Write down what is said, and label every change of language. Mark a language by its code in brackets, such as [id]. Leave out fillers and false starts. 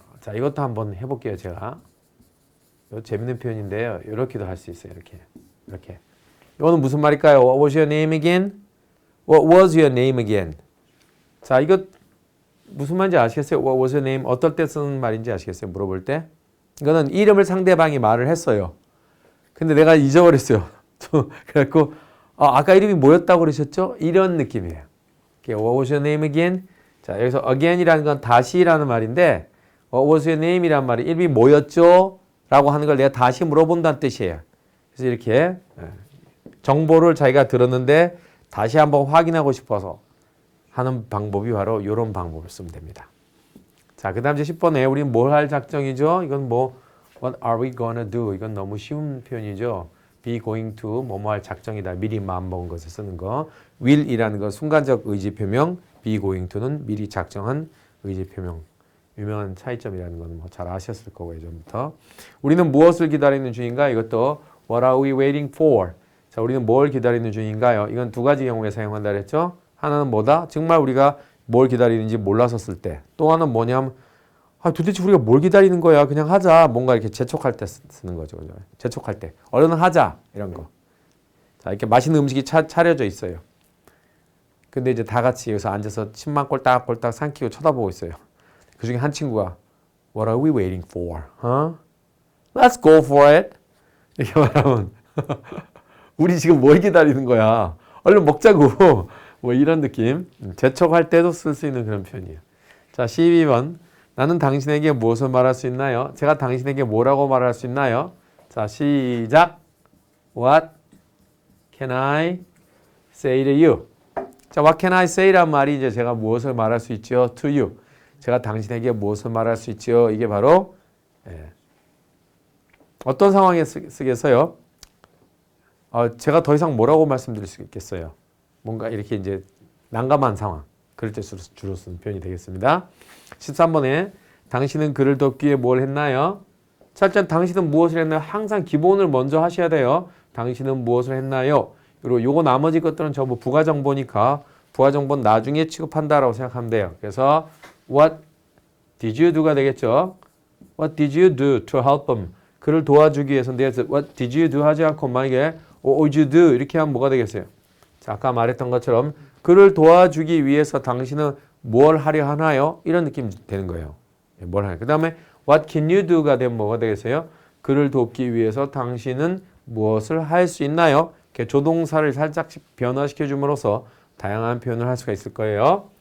[ko] 자, 이것도 한번 해볼게요, 제가. 이거 재밌는 표현인데요. 이렇게도 할 수 있어요, 이렇게. 이거는 무슨 말일까요? [en] What was your name again? What was your name again? [ko] 자, 이거 무슨 말인지 아시겠어요? [en] What was your name? [ko] 어떨 때 쓰는 말인지 아시겠어요? 물어볼 때. 이거는 이름을 상대방이 말을 했어요. 근데 내가 잊어버렸어요. 그래갖고 아까 이름이 뭐였다고 그러셨죠? 이런 느낌이에요. [en] What was your name again? [ko] 자, 여기서 again이라는 건 다시라는 말인데 [en] What was your name [ko] 이란 말이 이름이 뭐였죠? 라고 하는 걸 내가 다시 물어본다는 뜻이에요. 그래서 이렇게 정보를 자기가 들었는데 다시 한번 확인하고 싶어서 하는 방법이 바로 이런 방법을 쓰면 됩니다. 자, 그 다음 이제 10번에 우리는 뭘 할 작정이죠? 이건 뭐 [en] What are we gonna do? [ko] 이건 너무 쉬운 표현이죠. be going to 뭐뭐 할 작정이다. 미리 마음먹은 것을 쓰는 거. will이라는 건 순간적 의지 표명, be going to는 미리 작정한 의지 표명. 유명한 차이점이라는 건 뭐 잘 아셨을 거고 예전부터. 우리는 무엇을 기다리는 중인가? [en] 이것도 What are we waiting for? [ko] 자, 우리는 뭘 기다리는 중인가요? 이건 두 가지 경우에 사용한다 그랬죠? 하나는 뭐다? 정말 우리가 뭘 기다리는지 몰라서 쓸 때. 또 하나는 뭐냐면 도대체 우리가 뭘 기다리는 거야? 그냥 하자. 뭔가 이렇게 재촉할 때 쓰는 거죠. 재촉할 때. 얼른 하자. 이런 거. 자, 이렇게 맛있는 음식이 차려져 있어요. 근데 이제 다 같이 여기서 앉아서 침만 꼴딱꼴딱 삼키고 쳐다보고 있어요. 그 중에 한 친구가 [en] What are we waiting for? Let's go for it. [ko] 이렇게 말하면 우리 지금 뭘 기다리는 거야? 얼른 먹자고. 뭐 이런 느낌. 재촉할 때도 쓸 수 있는 그런 표현이에요. 자, 12번. 나는 당신에게 무엇을 말할 수 있나요? 제가 당신에게 뭐라고 말할 수 있나요? 자, 시작. [en] What can I say to you? [ko] 자, [en] what can I say [ko] 란 말이 이제 제가 무엇을 말할 수 있죠? [en] To you. [ko] 제가 당신에게 무엇을 말할 수 있죠? 이게 바로 어떤 상황에 쓰겠어요? 제가 더 이상 뭐라고 말씀드릴 수 있겠어요? 뭔가 이렇게 이제 난감한 상황. 그럴 때 주로 쓰는 표현이 되겠습니다. 13번에 당신은 그를 돕기 위해 뭘 했나요? 자, 일단 당신은 무엇을 했나요? 항상 기본을 먼저 하셔야 돼요. 당신은 무엇을 했나요? 그리고 요거 나머지 것들은 전부 부가정보니까 부가정보는 나중에 취급한다라고 생각하면 돼요. 그래서 [en] What did you do가 되겠죠? What did you do to help him? [ko] 그를 도와주기 위해서인데 [en] What did you do [ko] 하지 않고 만약에 [en] What would you do? [ko] 이렇게 하면 뭐가 되겠어요? 자, 아까 말했던 것처럼 그를 도와주기 위해서 당신은 뭘 하려 하나요? 이런 느낌이 되는 거예요. 뭘 하나요? 그 다음에 [en] What can you do [ko] 가 되면 뭐가 되겠어요? 그를 돕기 위해서 당신은 무엇을 할 수 있나요? 이렇게 조동사를 살짝씩 변화시켜 줌으로써 다양한 표현을 할 수가 있을 거예요.